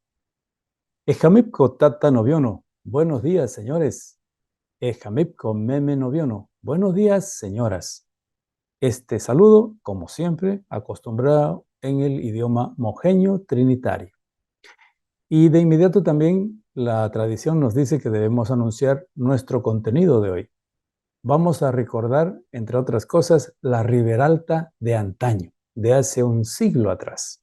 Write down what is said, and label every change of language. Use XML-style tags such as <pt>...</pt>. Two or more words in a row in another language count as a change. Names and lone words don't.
<trn>Ejamipco Tata Noviono.</trn> <es>Buenos días, señores.</es> <trn>Ejamipco Meme Noviono.</trn> <es>Buenos días, señoras. Este saludo, como siempre, acostumbrado en el idioma mojeño trinitario. Y de inmediato también la tradición nos dice que debemos anunciar nuestro contenido de hoy. Vamos a recordar, entre otras cosas, la Riberalta de antaño, de hace un siglo atrás.</es>